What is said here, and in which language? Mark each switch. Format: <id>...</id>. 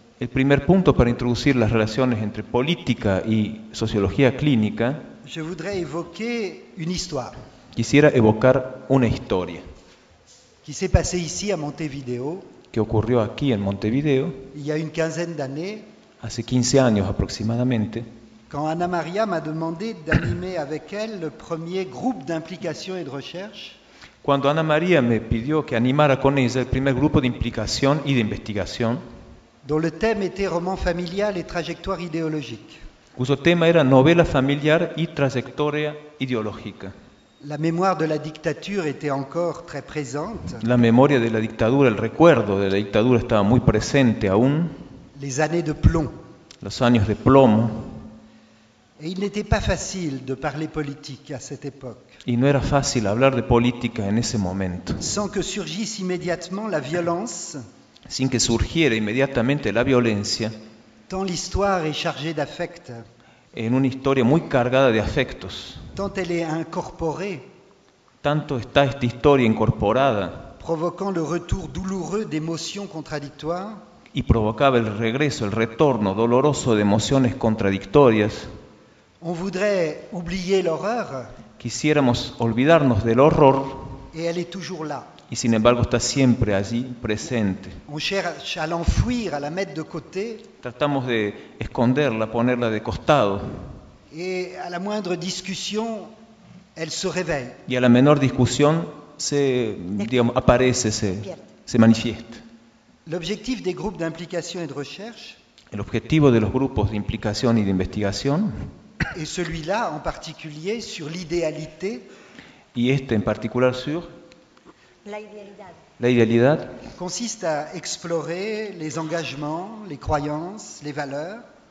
<es>El primer punto para introducir las relaciones entre política y sociología clínica.</es> <fr>Je voudrais évoquer une histoire.</fr> <es>Quisiera evocar una historia.</es> <fr>Qui s'est passé ici à Montevideo?</fr> <es>Que ocurrió aquí en Montevideo?</es> <fr>Il y a une quinzaine d'années.</fr> <es>Hace 15 años aproximadamente.</es> <fr>Quand Ana María m'a demandé d'animer avec elle le premier groupe d'implication et de recherche.</fr> <es>Cuando Ana María me pidió que animara con ella el primer grupo de implicación y de investigación,</es> <fr>dont le thème était roman familial et trayectoire idéologique.</fr> <es>Cuyo tema era novela familiar y trayectoria ideológica.</es> <fr>La mémoire de la dictature était encore très présente.</fr> <es>La memoria de la dictadura, el recuerdo de la dictadura estaba muy presente aún.</es> <fr>Les années de plomb.</fr> <es>Los años de plomo.</es> <fr>Et il n'était pas facile de parler politique à cette époque.</fr> <es>Y no era fácil hablar de política en ese momento.</es> <fr>Sans que surgisse immédiatement la violence.</fr> <es>Sin que surgiera inmediatamente la violencia.</es> <fr>Tant l'histoire est chargée d'affects.</fr> <es>En una historia muy cargada de afectos.</es> <fr>Tant elle est incorporée.</fr> <es>Tanto está esta historia incorporada.</es> <fr>Provoquant le retour douloureux d'émotions contradictoires.</fr> <es>Y provocaba el regreso, el retorno doloroso de emociones contradictorias.</es> <fr>On voudrait oublier l'horreur.</fr> <es>Quisiéramos olvidarnos del horror.</es> <fr>Et elle est toujours là.</fr> <es>Y sin embargo está siempre allí presente.</es> <fr>On cherche à l'enfouir, à la mettre de côté.</fr> <es>Tratamos de esconderla, ponerla de costado.</es> <fr>Et à la moindre discussion, elle se réveille.</fr> <es>Y a la menor discusión se, digamos, aparece, se manifiesta.</es> <fr>L'objectif des groupes d'implication et de recherche.</fr> <es>El objetivo de los grupos de implicación y de investigación.</es> <fr>Et celui-là en particulier sur l'idéalité.</fr> <es>Y este en particular sur la idealidad. La idealidad</es> <fr>consiste à explorer les engagements, les croyances, les valeurs.</fr>